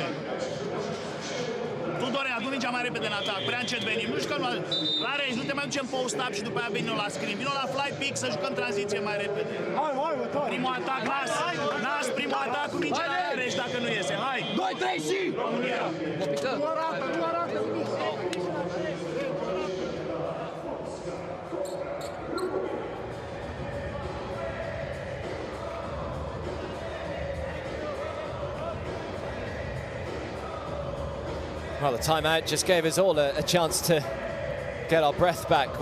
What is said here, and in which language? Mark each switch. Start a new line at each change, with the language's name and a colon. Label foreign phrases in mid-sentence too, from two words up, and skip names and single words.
Romanian: Tudore, adu mingea mai repede în atac, prea încet venim. Nu jucăm la range, nu te mai ducem post-up și după aia venim la screen. Vino la
English: fly pick
Romanian: să jucăm tranziție mai repede. Primul atac, nas, primul atac cu mingea la range dacă nu iese. Hai! 2-3 și! România! Nu arată!
English: Well, the timeout just gave us all a chance to get our breath back.